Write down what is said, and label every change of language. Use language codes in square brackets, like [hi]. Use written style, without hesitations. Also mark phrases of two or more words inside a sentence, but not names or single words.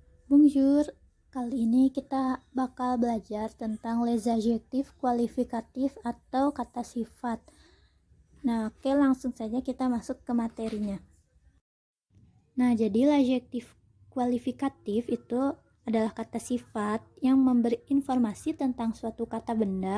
[id] Bonjour, kali ini kita bakal belajar tentang [fr] les adjectifs kualifikatif [id] atau kata sifat. Nah, oke, langsung saja kita masuk ke materinya. Nah, jadi [fr] l'adjectif kualifikatif [id] itu adalah kata sifat yang memberi informasi tentang suatu kata benda.